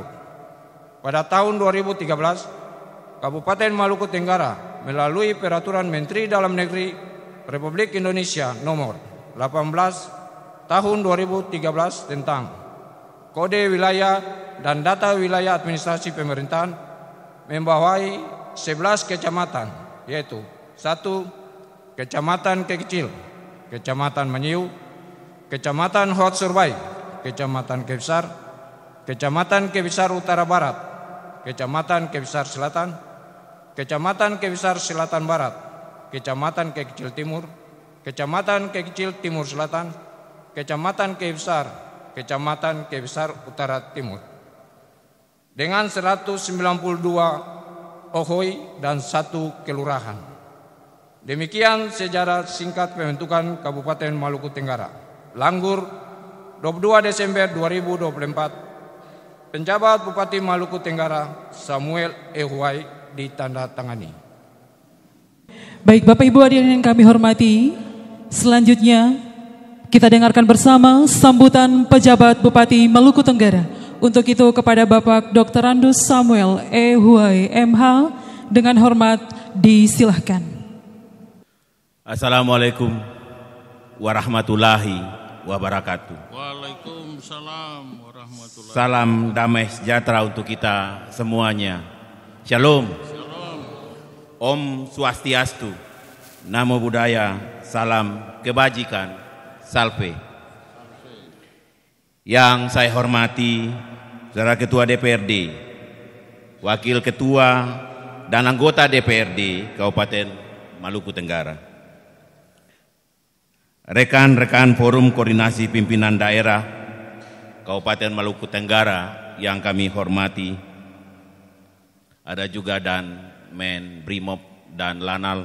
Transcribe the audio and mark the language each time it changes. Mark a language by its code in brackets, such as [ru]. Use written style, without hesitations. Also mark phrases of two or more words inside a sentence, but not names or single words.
[id] Pada tahun 2013, Kabupaten Maluku Tenggara melalui Peraturan Menteri Dalam Negeri Republik Indonesia Nomor 18 Tahun 2013 tentang Kode Wilayah dan Data Wilayah Administrasi Pemerintahan membawahi 11 kecamatan, yaitu 1. Kecamatan Kekecil, Kecamatan Menyiu, Kecamatan Hot Surbai, Kecamatan Kebesar, Kecamatan Kebesar Utara Barat, Kecamatan Kebesar Selatan, Kecamatan Kebesar Selatan Barat, Kecamatan Kekecil Timur, Kecamatan Kekecil Timur Selatan, Kecamatan Kebesar, Kecamatan Kebesar Utara Timur, dengan 192 ohoi dan 1 kelurahan. Demikian sejarah singkat pembentukan Kabupaten Maluku Tenggara. Langgur, 22 Desember 2024. Penjabat Bupati Maluku Tenggara Samuel Ehuai ditandatangani. Baik Bapak Ibu hadirin yang kami hormati, selanjutnya kita dengarkan bersama sambutan pejabat Bupati Maluku Tenggara. Untuk itu kepada Bapak Dr. Randus Samuel Ehuai MH dengan hormat disilahkan. [ar] السلام عليكم ورحمة الله وبركاته. وعليكم السلام ورحمة الله وبركاته. [id] Salam damai sejahtera untuk kita semuanya. Shalom. Shalom. [sa] Om Swastiastu. Namo Buddhaya. [id] Salam kebajikan. Salve. Yang saya hormati Saudara Ketua DPRD, Wakil Ketua dan anggota DPRD Kabupaten Maluku Tenggara, rekan-rekan Forum Koordinasi Pimpinan Daerah Kabupaten Maluku Tenggara yang kami hormati, ada juga dan Men Brimob dan Lanal.